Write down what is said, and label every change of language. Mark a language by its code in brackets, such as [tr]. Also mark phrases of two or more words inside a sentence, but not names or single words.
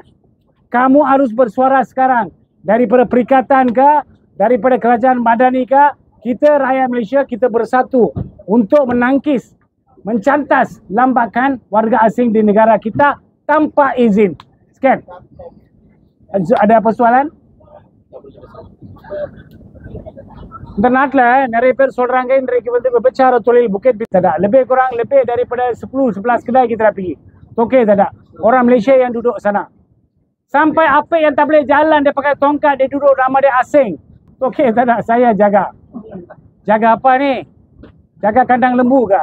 [ms] Kamu harus bersuara sekarang. Daripada perikatan ke, daripada kerajaan madani ke, kita rakyat Malaysia, kita bersatu untuk menangkis, mencantas lambakan warga asing di negara kita tanpa izin. Sekian. Ada apa soalan? Internatlah [ta] நிறைய பேர் சொல்றாங்க இன்றைக்கு வந்து விபச்சார தொழில் புக்கெட் [ms] tak lebih kurang lebih daripada 10-11 kedai kita dah pergi. Tokey tak ada. Orang Malaysia yang duduk sana. Sampai apa yang tak boleh jalan dia pakai tongkat, dia duduk nama dia asing. Tokey tak ada. Saya jaga. Jaga apa ni? Jaga kandang lembu ke?